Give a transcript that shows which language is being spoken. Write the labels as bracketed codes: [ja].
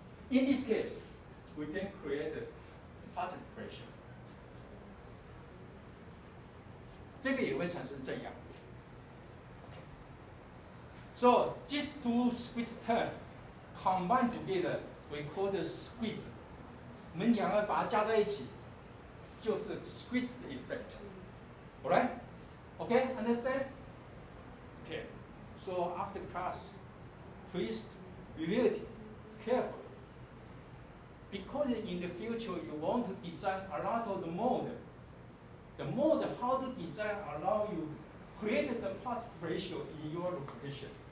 [en] In this case, we can create a particle pressure. [zh] 这个也会产生正压。 [en] So these two squeeze terms combined together, we call the squeeze. [zh] 我们两个把它加在一起，就是 squeeze effect. [en] Alright? Okay, understand? Okay. So after class, please review it carefully. Because in the future you want to design a lot of the mode. The mode how to design allow you create the particle ratio in your location.